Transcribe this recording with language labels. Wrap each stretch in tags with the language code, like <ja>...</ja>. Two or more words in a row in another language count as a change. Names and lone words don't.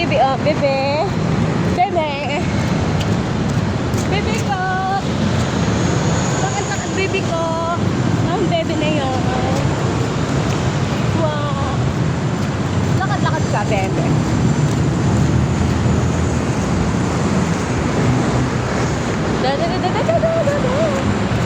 <tl>Bebe. Bebe. Bebe ko. Bakit baby ko? Ang bebe na yun. Wow. Lakad-lakad ka, bebe. Da da da da da da da da.</tl>